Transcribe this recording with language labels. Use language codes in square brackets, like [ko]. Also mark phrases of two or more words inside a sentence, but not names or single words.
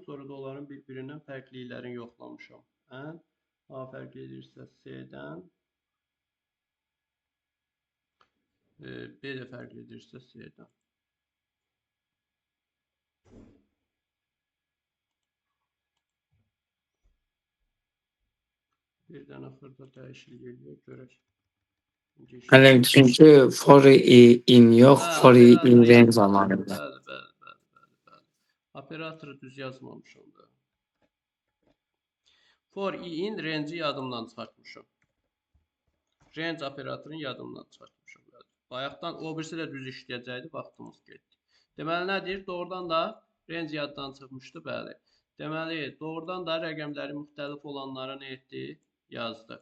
[az] Sonra da onların bir-birindən fərqliliklərini yoxlamışam. A fərq edirsə C-dən, B də fərq edirsə C-dən. Bir dənə xırda dəyişiklik eləyək, görək. Müəllim, çünki [en] for in [az] yox, [en] for in range [az] zamanıdır. Bəli. Operatoru düz yazmamışam da. [en] For in range yadımdan çıxartmışam. [az] Range operatorunu yadımdan çıxartmışam. Bayaqdan o birisi də düz işləyəcəkdi, vaxtımız getdi. Deməli nədir? Doğrudan da range yaddan çıxmışdı, bəli. Deməli, doğrudan da rəqəmləri müxtəlif olanlara nə etdi? Yazdı.